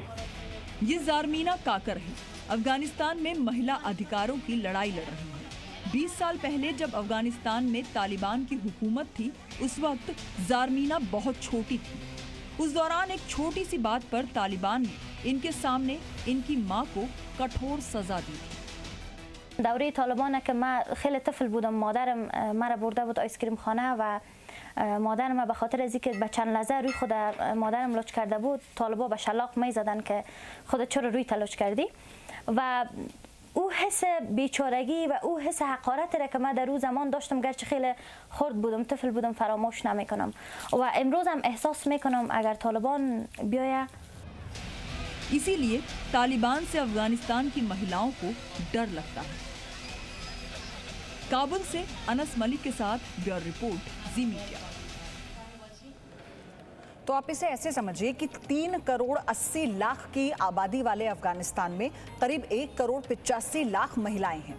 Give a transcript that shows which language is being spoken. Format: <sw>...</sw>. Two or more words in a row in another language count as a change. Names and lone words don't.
<hi>ये ज़ारमीना काकर है, अफगानिस्तान में महिला अधिकारों की लड़ाई लड़ रही है। 20 साल पहले जब अफगानिस्तान में तालिबान की हुकूमत थी, उस वक्त ज़ारमीना बहुत छोटी थी। उस दौरान एक छोटी सी बात पर तालिबान ने इनके सामने इनकी माँ को कठोर सजा दी थी।</hi> <fa>دوره طالبان که من خیلی طفل بودم، مادرم مرا برده بود آیسکریم خانه و مادرم به خاطر از اینکه به چند لحظه روی خود مادرم لچ کرده بود، طالبا به شلاق می زدن که خودت چرا روی تلچ کردی، و او حس بیچارگی و او حس حقارتی را که من در روز زمان داشتم، گرچه خیلی خرد بودم، طفل بودم، فراموش نمی کنم و امروز هم احساس می کنم اگر طالبان بیاید.</fa> <hi>इसीलिए तालिबान से अफगानिस्तान की महिलाओं को डर लगता है। काबुल से अनस मलिक के साथ</hi> <en>bureau report,</en> <hi>जी मीडिया। तो आप इसे ऐसे समझिए कि 3 करोड़ 80 लाख की आबादी वाले अफगानिस्तान में करीब 1 करोड़ 85 लाख महिलाएं हैं।</hi>